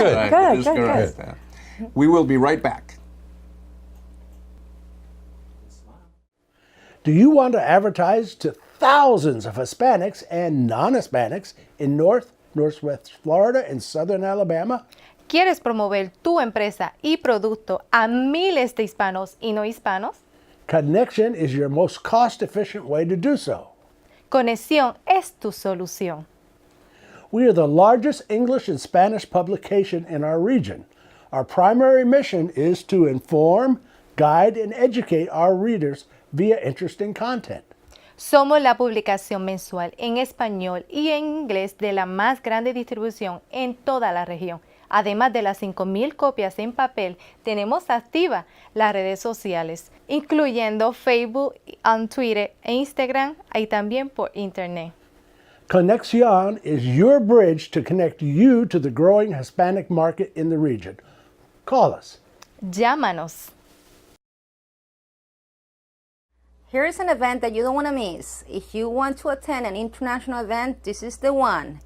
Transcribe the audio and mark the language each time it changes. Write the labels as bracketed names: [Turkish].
[English] good, right. good, That's good. correct. We will be right back. Do you want to advertise to thousands of Hispanics and non-Hispanics in Northwest Florida, and Southern Alabama? [Spanish] ¿Quieres promover tu empresa y producto a miles de hispanos y no hispanos? [English] Connection is your most cost-efficient way to do so. [Spanish] Conexión es tu solución. [English] We are the largest English and Spanish publication in our region. Our primary mission is to inform, guide, and educate our readers via interesting content. [Spanish] Somos la publicación mensual en español y en inglés de la más grande distribución en toda la región. Además de las 5,000 copias en papel, tenemos activas las redes sociales, incluyendo Facebook, Twitter e Instagram, y también por Internet. [English] Conexión is your bridge to connect you to the growing Hispanic market in the region. Call us. [Spanish] Llámanos. [English] Here is an event that you don't want to miss. If you want to attend an international event, this is the one.